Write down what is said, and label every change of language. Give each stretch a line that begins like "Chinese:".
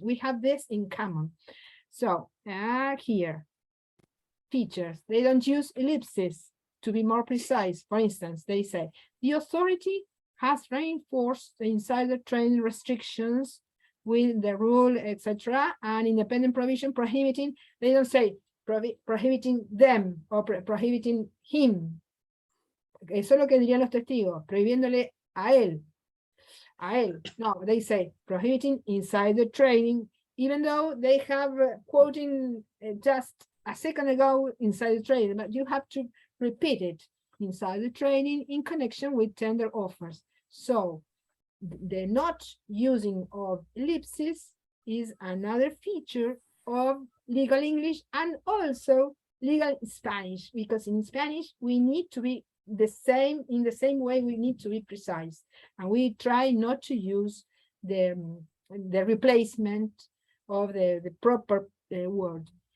English: We have this in common. So here, features, they don't use ellipses to be more precise. For instance, they say, the authority has reinforced the insider trading restrictions with the rule, etc., and independent provision prohibiting, they don't say prohibiting them or prohibiting him.
Spanish: Eso es lo que dirían los testigos, prohibiéndole a él.
English: No, they say prohibiting insider trading, even though they have quoting just a second ago insider trading, but you have to repeat it. Insider trading in connection with tender offers. So the not using of ellipses is another feature of legal English and also legal Spanish, because in Spanish we need to be the same, in the same way we need to be precise, and we try not to use the replacement of the proper word.